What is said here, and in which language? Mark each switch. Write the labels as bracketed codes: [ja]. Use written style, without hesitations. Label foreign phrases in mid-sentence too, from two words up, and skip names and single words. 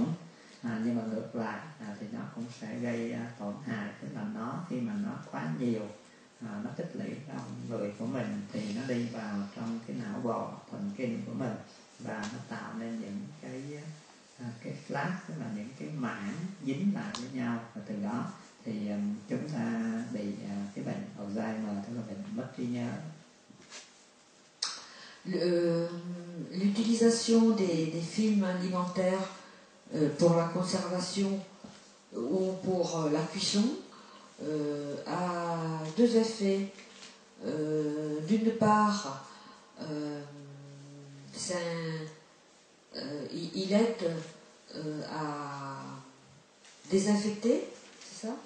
[vi] Nhưng mà ngược lại thì nó cũng sẽ gây tổn hại, tức là nó khi mà nó quá nhiều, nó tích lũy trong người của mình thì nó đi vào trong cái não bộ thần kinh của mình và nó tạo nên những cái flash, tức là những cái mảng dính lại với nhau, và từ đó thì chúng ta bị cái bệnh Alzheimer, tức là bệnh mất trí nhớ. [fr] L'utilisation des films alimentaires pour la conservation ou pour la cuisson a deux effets. D'une part, il aide à désinfecter, c'est ça?